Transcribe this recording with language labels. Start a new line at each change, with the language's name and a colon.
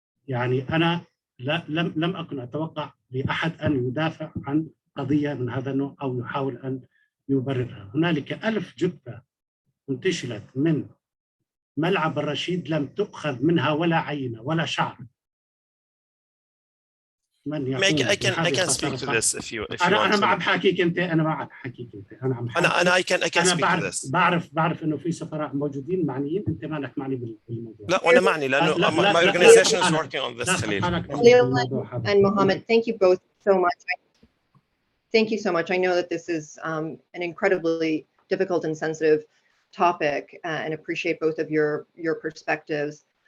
Arabic: يعني أنا لم أكن أتوقع لأحد أن يدافع عن قضية من هذا النوع أو يحاول أن يبررها. هنالك 1000 جثة انتشلت من ملعب الرشيد لم تؤخذ منها ولا عينة ولا شعر. من يقوم
English: I can speak to this if you want.
Arabic: أنا ما عم بحكيك أنت، أنا ما عم بحكيك أنت، أنا عم بحكي.
English: I can speak to this.
Arabic: بعرف إنه في سفراء موجودين معنيين، أنت مالك معني بالموضوع. لا وأنا معني لأنه
English: my organization is working on this. Khalil and Mohammed, thank you both so much. Thank you so much. I know that this is an incredibly difficult and sensitive topic, and appreciate both of your perspectives.